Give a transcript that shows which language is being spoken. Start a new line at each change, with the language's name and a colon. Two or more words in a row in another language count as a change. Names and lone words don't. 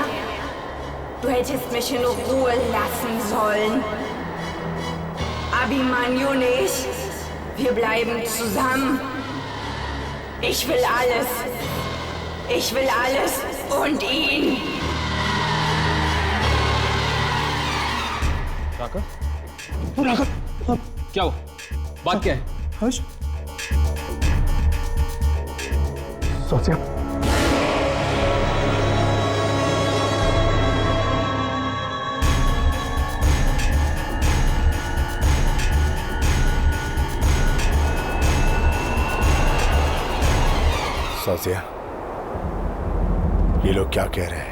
German: Du hättest mich in Ruhe lassen sollen. Abhimanyu nicht. Wir bleiben zusammen. Ich will alles. Ich will alles und ihn.
Hindi: राघव, क्या हुआ? बात क्या है? हर्ष, स्वास्या, स्वास्या, ये लोग क्या कह रहे हैं?